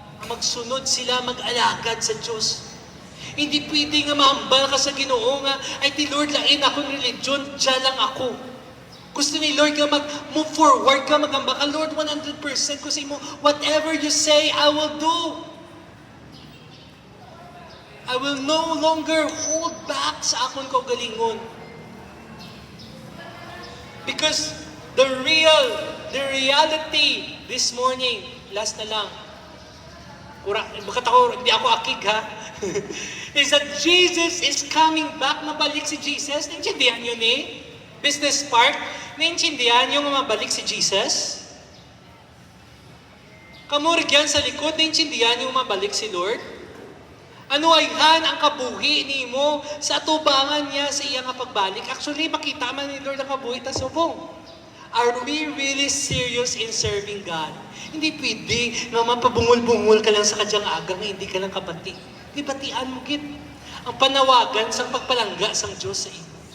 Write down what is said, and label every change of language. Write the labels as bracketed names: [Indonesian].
[Hiligaynon] Magsunod sila, mag-alagad sa Diyos. Hindi pwede nga mahambal ka sa Ginoo nga, ay ti Lord, lain akong religion, dyan lang ako. Gusto ni Lord ka mag-move forward ka, magamba ka, Lord, 100% kasi mo, [English] whatever you say, I will do. I will no longer hold back [Hiligaynon] sa akong kaugalingon. [English] Because the reality this morning, [Hiligaynon] last na lang, hindi ako akig ha, [English] is that Jesus is coming back. [Hiligaynon] Mabalik si Jesus. Naintindihan yun Business Park, naintindihan yung mabalik si Jesus? Kamurigyan sa likod, naintindihan yung mabalik si Lord? Ano ayhan ang kabuhi ni mo sa atubangan niya sa iyang pagbalik? Actually, makita man ni Lord ang kabuhi ta subong. [English] Are we really serious in serving God? [Hiligaynon] Hindi pwede na mapabungol-bungol ka lang sa kadyang agang hindi ka lang kabati. Di batian mo gid ang panawagan sa pagpalangga sang Diyos sa iyo.